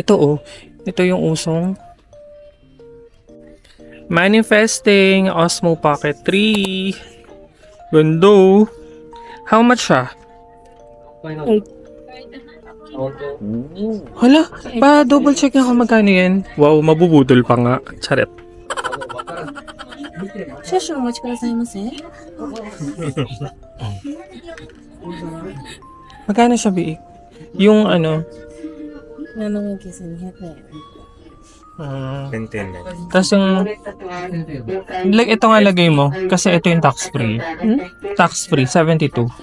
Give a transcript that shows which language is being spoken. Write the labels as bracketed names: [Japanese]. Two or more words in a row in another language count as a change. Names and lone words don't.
[Filipino] Ito oh, ito yung usong Manifesting Osmo Pocket 3. Gando. [English] How much siya? [Filipino] Hala, pa [English] double check [Filipino] nga kung magkano yan. Wow, mabubudol pa nga. Charet. [Japanese] 少々お待ちくださいませ。 [Filipino] Magkano siya, Bi? Yung ano? [Japanese] 7万9200円。 [Filipino] Tintin. Tapos yung... Like, ito nga lagay mo. Kasi ito yung tax-free. [English] Tax-free, 72.